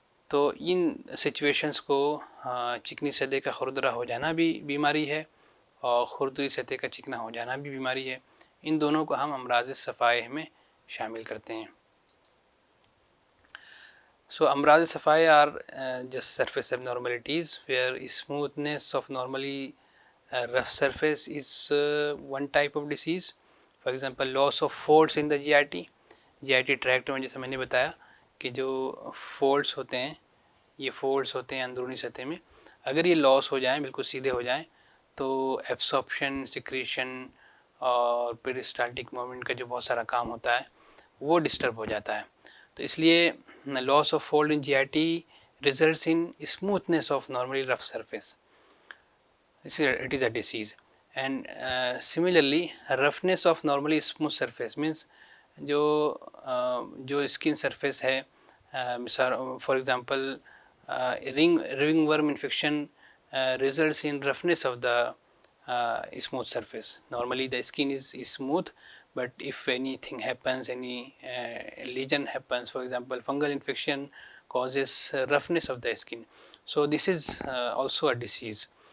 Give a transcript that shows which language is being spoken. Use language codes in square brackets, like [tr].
[hi] तो इन सिचुएशंस को चिकनी सतह का खुरदरा हो जाना भी बीमारी है और खुरदरी सतह का चिकना हो जाना भी बीमारी है। इन दोनों को हम अमराज़ सफ़ाए में शामिल करते हैं। [en] So अमराज़ सफ़ाए are just surface abnormalities where smoothness of normally rough surface is one type of disease. For example, loss of folds in the GIT tract [hi] में जैसे मैंने बताया कि जो folds होते हैं, ये folds होते हैं अंदरूनी सतह में, अगर ये लॉस हो जाएं, बिल्कुल सीधे हो जाएं, तो एब्सॉर्प्शन, सिक्रीशन और पेरिस्टाल्टिक मूवमेंट का जो बहुत सारा काम होता है वो डिस्टर्ब हो जाता है। [en] तो इसलिए loss of fold in GIT results in smoothness of normally rough surface, it is a disease. And similarly roughness of normally smooth surface means [hi] जो स्किन सरफेस है, [en] मिसाल for example ringworm infection results in roughness of the smooth surface. Normally the skin is smooth, but if anything happens, any lesion happens, for example fungal infection causes roughness of the skin, so this is also a disease.